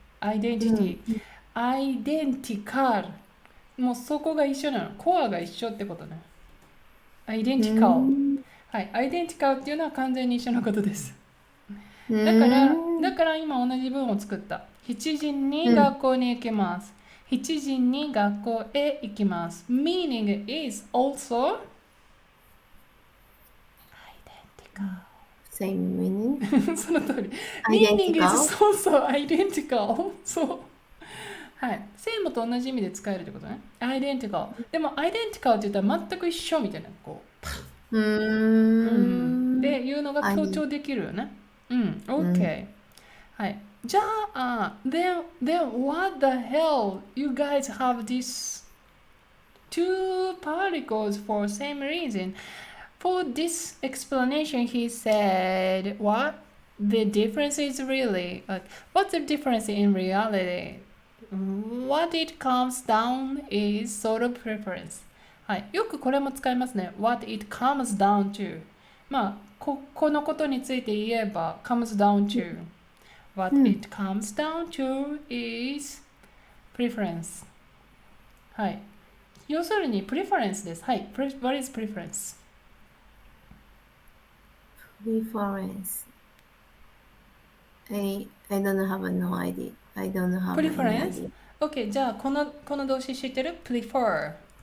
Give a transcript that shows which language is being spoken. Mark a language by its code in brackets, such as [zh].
[en] アイデンティティ。アイデンティカル。 [ja] もうそこが一緒なの。コアが一緒ってことね。アイデンティカル。はい。アイデンティカルっていうのは完全に一緒のことです。だから今同じ文を作った。 7時に学校に行きます。7時に学校へ行きます。 [en] Meaning is also identical. Same meaning? [ja] その通り。 [en] Meaning is also identical. [ja] そう。はい。 same と同じ意味で使えるってことね。 [en] identical。 [ja] でも identical って言ったら全く一緒みたいな。こう。でっていうのが強調できるよね。 OK。 はい。じゃあ、 [en] then what the hell? You guys have these two particles for same reason. For this explanation, he said, what? The difference is really, what's the difference in reality? What it comes down is sort of preference. [ja] はい。よくこれも使いますね。 [en] What it comes down to. [ja] まあ、このことについて言えば、 [en] comes down to.What it comes down to is preference. [ja] はい。要するに preference です。はい。 [en] What is preference? Preference. I don't have no idea. I don't have any Preference? idea. [ja] OK。じゃあ、この動詞知ってる ?prefer.